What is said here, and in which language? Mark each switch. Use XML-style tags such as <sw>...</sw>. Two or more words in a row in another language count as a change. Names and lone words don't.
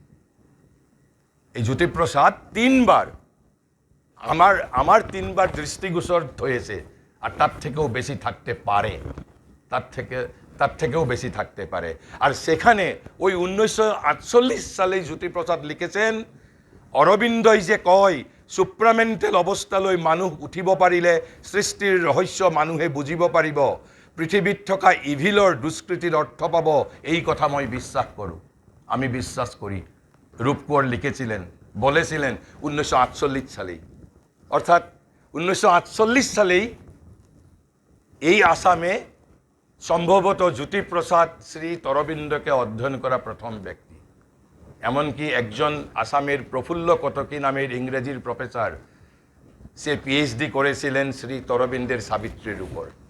<bn>এই জ্যোতিপ্রসাদ 3 বার, আমার 3 বার দৃষ্টিগোচর হয়েছে, আর তার থেকেও বেশি থাকতে পারে, তার থেকেও বেশি থাকতে পারে। আর সেখানে ওই 1948 সালে জ্যোতিপ্রসাদ লিখেছেন,</bn> <as>অরবিন্দই যে কয় সুপ্রামেন্টেল অৱস্থালৈ মানুহ উঠিব পাৰিলে সৃষ্টিৰ ৰহস্য মানুহে বুজিব পাৰিব, পৃথিৱীত থকা ইভিলৰ দুষ্কৃতিৰ অৰ্থ পাব, এই কথা মই বিশ্বাস কৰোঁ,</as> <bn>আমি বিশ্বাস করি। রূপকুঁৱৰ লিখেছিলেন, বলেছিলেন 1948 সালেই। অর্থাৎ 1948 সালেই এই আসামে সম্ভবত জ্যোতিপ্রসাদ শ্রী অরবিন্দকে অধ্যয়ন করা প্রথম ব্যক্তি। এমনকি একজন আসামের প্রফুল্ল কটকী নামের ইংরেজির প্রফেসর, সে পিএইচডি করেছিলেন শ্রী অরবিন্দের সাবিত্রীর উপর।</bn>